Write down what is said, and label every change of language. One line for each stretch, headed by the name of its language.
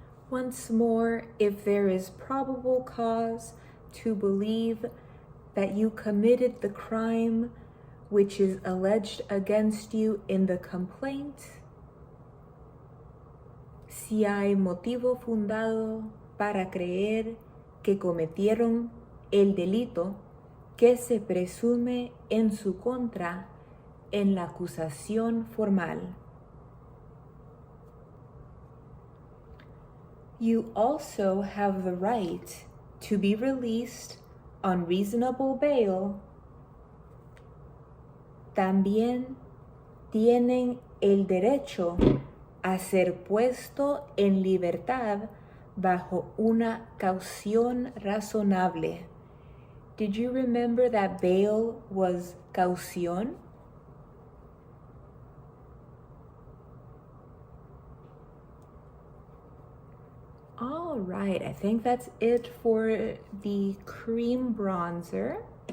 English: Once more, if there is probable cause to believe that you committed the crime which is alleged against you in the complaint,
Spanish: si hay motivo fundado para creer que cometieron el delito que se presume en su contra en la acusación formal.
English: You also have the right to be released on reasonable bail.
Spanish: También tienen el derecho a ser puesto en libertad bajo una caución razonable.
English: Did you remember that bail was caución? All right, I think that's it for the cream bronzer.